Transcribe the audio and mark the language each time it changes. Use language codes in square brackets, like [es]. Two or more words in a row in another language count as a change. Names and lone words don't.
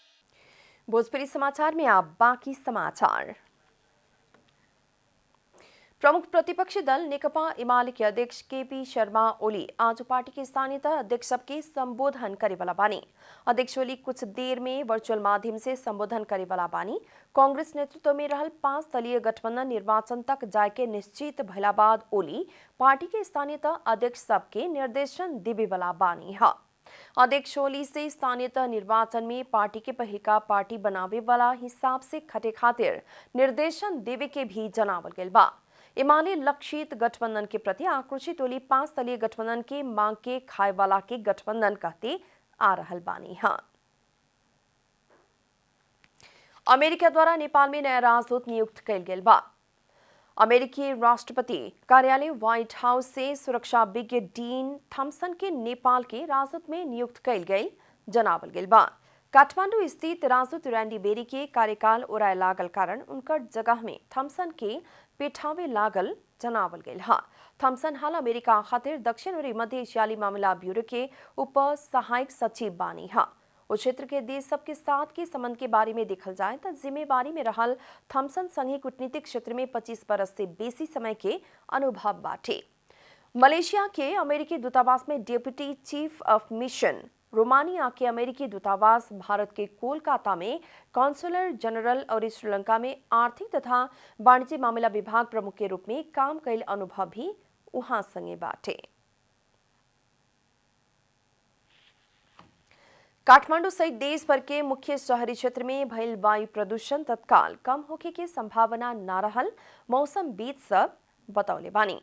[bho] भोजपुरी समाचार में आप बाकी समाचार। प्रमुख प्रतिपक्षी दल नेकपा एमाले के अध्यक्ष केपी शर्मा ओली आज पार्टी के स्थानीय अध्यक्ष सबके संबोधन करेवाला बानी। अध्यक्ष ओली कुछ देर में वर्चुअल माध्यम से संबोधन करेवाला बानी। कांग्रेस नेतृत्व में रहल 5 दलीय गठबंधन निर्वाचन तक जाके निश्चित भइला बाद ओली पार्टी के स्थानीय अध्यक्ष सबके निर्देशन देवेवाला बानी है। अध्यक्ष ओली से स्थानीय निर्वाचन में पार्टी के पहिलका पार्टी बनावे वाला हिसाब से खटे खातिर निर्देशन देवे के भी जनावल गेल बा। एमाले लक्षित गठबंधन के प्रति आक्रोशित ओली 5 दलीय गठबंधन के मांग के खाए वाला के गठबंधन कहते आ रहल बानी है। अमेरिका द्वारा नेपाल में नया राजदूत नियुक्त कइल गेल बा। अमेरिकी राष्ट्रपति कार्यालय व्हाइट हाउस से सुरक्षा विज्ञ डीन थॉम्सन के नेपाल के राजदूत में नियुक्त कइल गई जनावल गेल बा। काठमांडू स्थित राजदूत रैंडी बेरी के कार्यकाल ओराय लागल कारण उनकर जगह में थॉम्सन के पेठावे लागल जनावल गेल हा। थॉम्सन हाल अमेरिका खातिर दक्षिण और मध्य एशियाली मामला ब्यूरो के उप सहायक सचिव बानी हा। उस क्षेत्र के देश सबके साथ के संबंध के बारे में देखल जाए तो जिम्मेवारी में रहल थॉम्सन संघीय कूटनीतिक क्षेत्र में 25 बरस से बेसी समय के अनुभव बाटे। मलेशिया के अमेरिकी दूतावास में [en] deputy chief of mission, [bho] रोमानिया के अमेरिकी दूतावास, भारत के कोलकाता में [en] consular general [bho] और श्रीलंका में आर्थिक तथा वाणिज्य मामला विभाग प्रमुख के रूप में काम कैल अनुभव भी उहाँ संगे बाटे। काठमांडू सहित देश भर के मुख्य शहरी क्षेत्र में भइल वायु प्रदूषण तत्काल कम होखे के संभावना न रहल मौसमविद सब बतौले बानी।